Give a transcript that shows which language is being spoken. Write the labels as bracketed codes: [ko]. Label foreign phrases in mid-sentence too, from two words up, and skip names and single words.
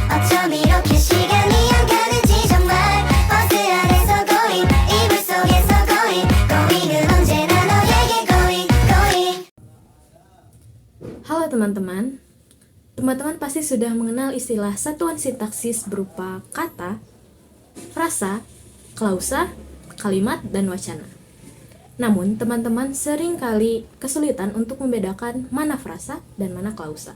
[ko] 어쩜 이렇게 시간이 안 가는지 정말 버스 안에서 고잉 이불 속에서 고잉 고잉은 언제나 너에게 [en] going going. [id] Halo teman-teman. Teman-teman pasti sudah mengenal istilah satuan sintaksis berupa kata, frasa, klausa, kalimat, dan wacana. Namun, teman-teman sering kali kesulitan untuk membedakan mana frasa dan mana klausa.